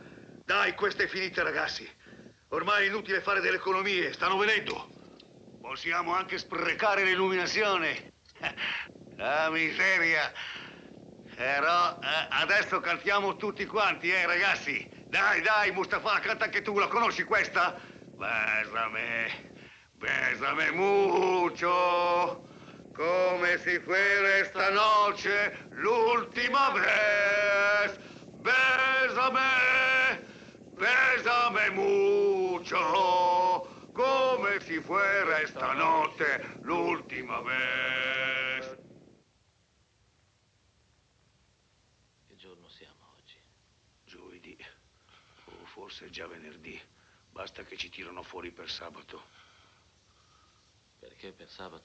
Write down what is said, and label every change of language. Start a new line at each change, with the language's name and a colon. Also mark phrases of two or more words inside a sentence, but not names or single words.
Italian: Dai, questa è finita, ragazzi. Ormai è inutile fare delle economie, stanno venendo. Possiamo anche sprecare l'illuminazione. Ah, miseria. Però adesso cantiamo tutti quanti, ragazzi. Dai, Mustafa, canta anche tu. La conosci questa?
Spanish: Bésame mucho. Come si fuera esta noche, l'ultima vez. Bésame mucho. Come si fuera esta notte, l'ultima vez.
Italian: Che giorno siamo oggi? Giovedì. O forse già venerdì. Basta che ci tirano fuori per sabato. Perché per sabato?